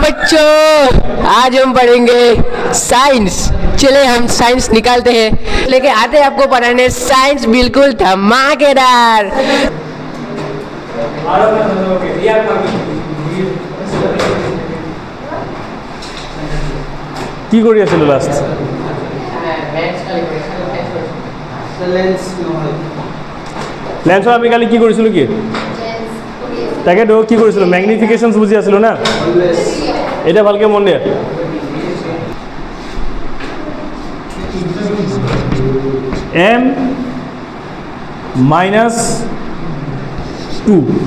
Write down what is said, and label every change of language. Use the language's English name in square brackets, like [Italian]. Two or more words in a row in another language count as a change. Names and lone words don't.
[Hindi] बच्चों, आज हम पढ़ेंगे साइंस। चले हम साइंस निकालते हैं, लेके आते हैं आपको पढ़ाने साइंस बिल्कुल धमाकेदार। [Assamese] কি কৰি আছিল লাষ্ট লেন্সৰ আমি কালি কি কৰিছিলোঁ কি তাকেতো কি কৰিছিলোঁ ম্যাগনিফিকেশনস বুজি আছিলোঁ না এটা ভালকে মন দিয়া m - 2